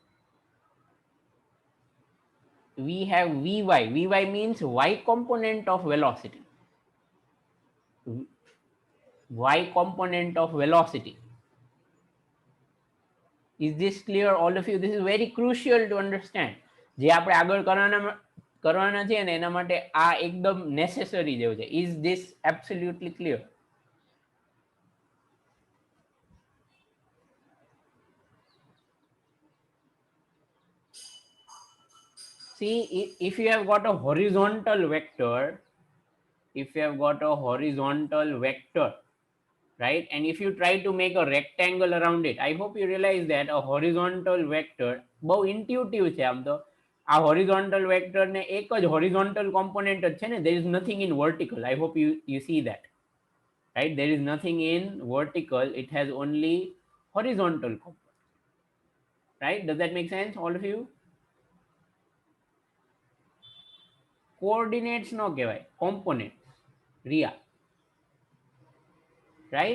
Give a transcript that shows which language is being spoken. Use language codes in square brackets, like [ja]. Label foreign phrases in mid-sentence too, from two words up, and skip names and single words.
[en] We have vy means y component of velocity, y component of velocity. Is this clear, all of you? This is very crucial to understand. [gu] જે આપણે આગળ કરવાના છે ને એના માટે આ એકદમ નેસેસરી જેવું છે. [en] Is this absolutely clear? See, if you have got a horizontal vector, right, and if you try to make a rectangle around it, I hope you realize that a horizontal vector [gu] બહુ intuitive છે આમ તો. આ [en] horizontal vector [gu] ને એક જ [en] horizontal component [gu] જ છે ને, [en] there is nothing in vertical. I hope you see that, right? There is nothing in vertical, it has only horizontal component, right? Does that make sense, all of you? Coordinates [gu] નો કહેવાય, [en] components, Ria, right?